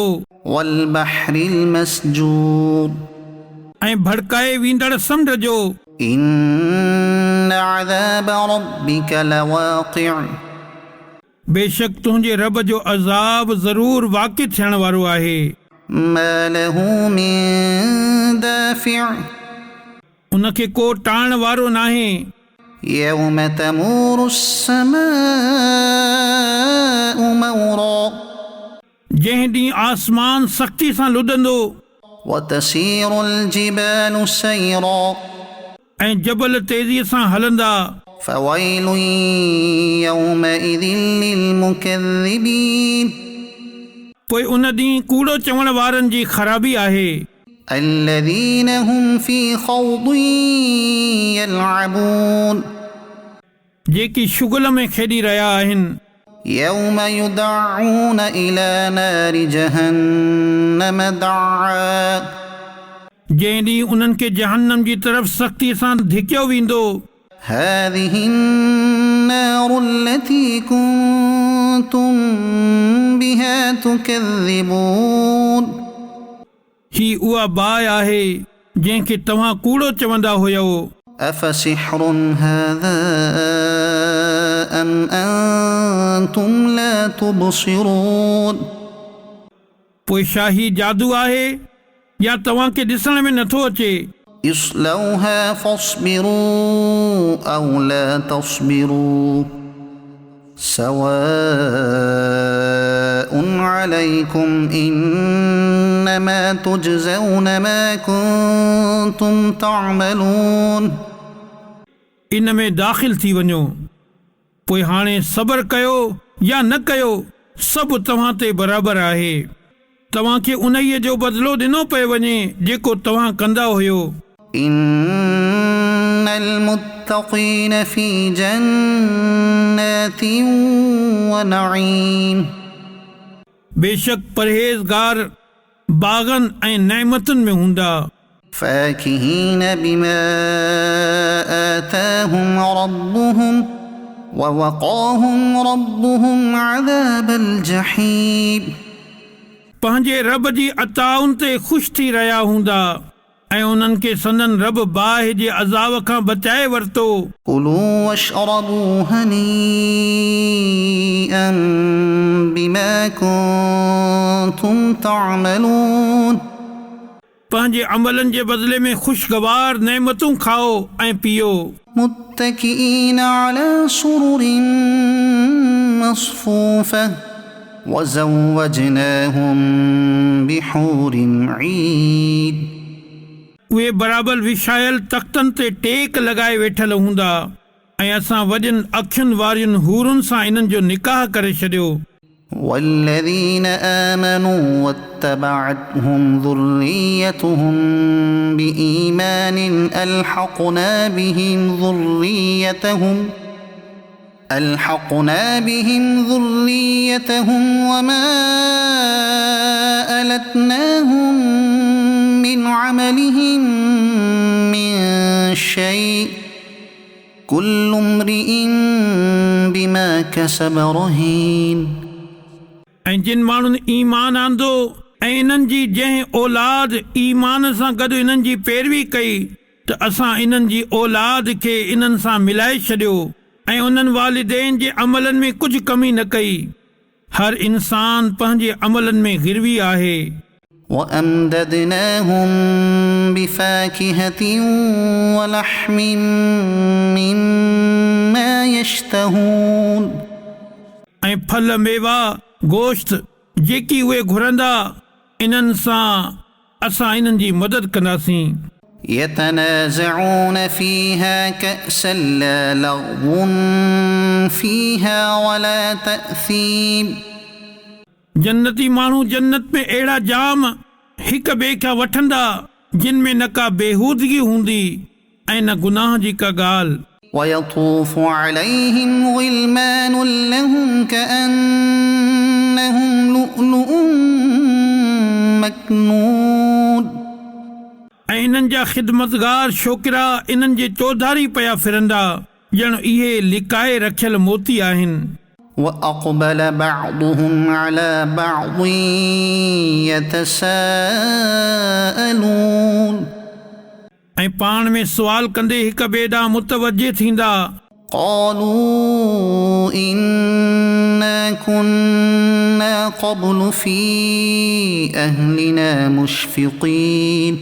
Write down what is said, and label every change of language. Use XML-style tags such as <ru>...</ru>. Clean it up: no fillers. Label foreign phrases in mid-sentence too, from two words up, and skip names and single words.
<ar>والبحر المسجور</ar> <sd>ऐं भड़काए वेंदड़ समुंड जो।</sd> <ar>إن عذاب ربك لواقع</ar> <sd>बेशक तुंहिंजे रब जो अज़ाब ज़रूर वाक़ि थियण वारो आहे।</sd> <ar>ما له من دافع</ar> <sd>उनखे को टाइण वारो नाहे।</sd> <ar>يوم تمور السماء مورا</ar> <sd>जंहिं ॾींहुं आसमान सख़्ती सां लुॾंदो।</sd> <ar>وتسير الجبال سيرا</ar> <sd>ऐं जबल तेज़ीअ सां हलंदा।</sd> <ar>فويل يومئذ للمكذبين</ar> <sd>पोइ उन ॾींहुं कूड़ो चवण वारनि जी ख़राबी आहे।</sd> <ar>الذين هم في خوض يلعبون</ar> <sd>जेकी शुगल में खेॾी रहिया आहिनि।</sd> <ar>يوم يدعون إلى نار جهنم دعا</ar> <sd>जंहिं ॾींहुं उन्हनि खे जहन्नम जी तरफ़ सख़्ती सां धिकियो वेंदो।</sd> <ar>هذه النار التي كنتم بها تكذبون</ar> <sd>ही उहा बाहि आहे जंहिंखे तव्हां कूड़ो चवंदा हुयो।</sd> <ar>أفسحر هذا أم أنتم لا تبصرون</ar> <sd>पोइ शाही जादू आहे या तव्हांखे ॾिसण में नथो अचे।</sd> <ar>اصلوها فاصبروا أو لا تصبروا سواء عليكم إنما تجزون ما كنتم تعملون</ar> <sd>इन में दाख़िल थी वञो पोइ हाणे सब्र कयो या न कयो सभु तव्हां ते बराबरि आहे। तव्हांखे उन्हीअ जो बदिलो ॾिनो पियो वञे जेको तव्हां कंदा हुयो।</sd> <ar>إن المتقين في جنات ونعيم</ar> <sd>बेशक परहेज़गार बाग़नि ऐं नेमतुनि में हूंदा।</sd> <ar>فاكهين بما آتاهم ربهم ووقاهم ربهم عذاب الجحيم</ar> <sd>पंहिंजे रब जी अताउनि ते ख़ुशि थी रहिया हूंदा ऐं उन्हनि खे संदन रब बाहि जे अज़ाब खां बचाए वरितो।</sd> <ar>كلوا واشربوا هنيئا بما كنتم تعملون</ar> <sd>पंहिंजे अमलनि जे बदिले में ख़ुशगवार नेमतूं खाओ ऐं पियो।</sd> <ar>متكئين على سرر مصفوفة وزوجناهم بحور عين</ar> <sd>उहे बराबरि विछायल तख़्तनि ते टेक लॻाए वेठल हूंदा ऐं असां वॾनि अखियुनि वारियुनि हूरुनि सां इन्हनि जो निकाह करे छॾियो।</sd> <ar>والذين آمنوا واتبعتهم ذريتهم بإيمان ألحقنا بهم ذريتهم وما ألتناهم من عملهم من شيء كل امرئ بما كسب رهين</ar> <sd>ऐं जिन माण्हुनि ईमान आंदो ऐं इन्हनि जी जंहिं औलाद ईमान सां गॾु इन्हनि जी पैरवी कई त असां इन्हनि जी औलाद खे इन्हनि सां मिलाए छॾियो ऐं उन्हनि वालिदैन जे अमलनि में कुझु कमी न कई। हर इंसान पंहिंजे अमलनि में गिरवी आहे।</sd> <ar>وأمددناهم بفاكهة ولحم مما يشتهون</ar> <sd>ऐं फल मेवा गोश्त जेकी उहे घुरंदा इन्हनि सां असां इन्हनि जी मदद कंदासीं।</sd> <ar>يتنازعون فيها كأسا لا لغو فيها ولا تأثيم.</ar> <sd>जन्नती माण्हू जन्नत में अहिड़ा जाम हिक ॿिए खां वठंदा जिन में न का बेहूदगी हूंदी ऐं न गुनाह जी का ॻाल्हि.</sd> <ar>ويطوف عليهم غلمان لهم كأنهم لؤلؤ مكنون.</ar> <sd>ऐं इन्हनि जा ख़िदमतगार छोकिरा इन्हनि जे चौधारी पिया फिरंदा ॼण इहे लिकाए रखियल मोती आहिनि.</sd> <ar>وأقبل بعضهم على بعض يتساءلون.</ar> <sd>ऐं पाण में सुवाल कंदे हिक ॿिए ॾांहुं मुतवजे थींदा.</sd> <ar>قالوا إنا كنا قبل في أهلنا مشفقين.</ar>